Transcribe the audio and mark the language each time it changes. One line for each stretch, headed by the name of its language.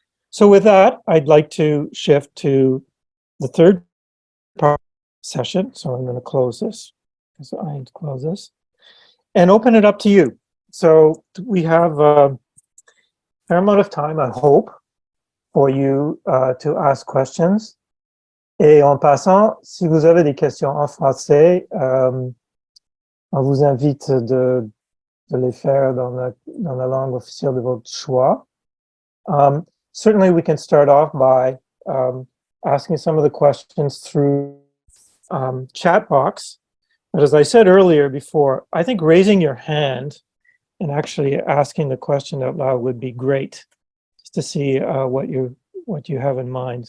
English: So with that, I'd like to shift to the third part of the session. So I'm going to close this, because I need to close this, and open it up to you. So we have a fair amount of time, I hope, for you to ask questions.
French: Et en passant, si vous avez des questions en français, on vous invite de les faire dans la langue officielle de votre choix.
English: Certainly, we can start off by asking some of the questions through chat box. But as I said earlier before, I think raising your hand and actually asking the question out loud would be great, just to see what you have in mind.